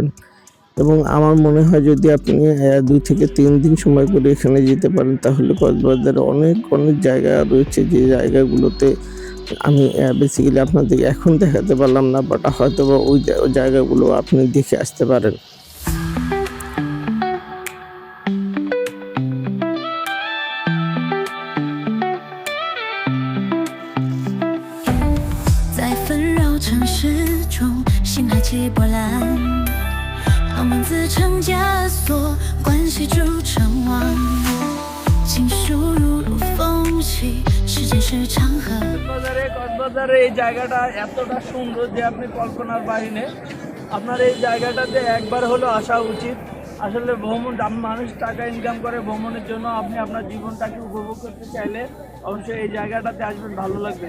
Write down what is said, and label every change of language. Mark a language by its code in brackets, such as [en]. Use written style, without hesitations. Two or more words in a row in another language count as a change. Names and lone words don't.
[bn] এবং আমার মনে হয় যদি আপনি 2 থেকে 3 দিন সময় করে এখানে যেতে পারেন তাহলে কক্সবাজারে অনেক জায়গা রয়েছে, যে জায়গাগুলোতে আমি বেসিক্যালি আপনাদের এখন দেখাতে পারলাম না, বাট হয়তো বা ওই জায়গাগুলো আপনি দেখে আসতে পারেন। [zh] 在纷扰城市中，心还起波澜，让名字成枷锁，关系铸成网，情书如风起，时间是长河。 [bn] কক্সবাজারে এই জায়গাটা এতটা সুন্দর যে আপনি কল্পনার বাহিরে। আপনার এই জায়গাটাতে একবার হলো আসা উচিত। আসলে ভ্রমণ, মানুষ টাকা ইনকাম করে ভ্রমণের জন্য, আপনি আপনার জীবনটাকে উপভোগ করতে চাইলে অবশ্যই এই জায়গাটাতে আসবেন, ভালো লাগবে।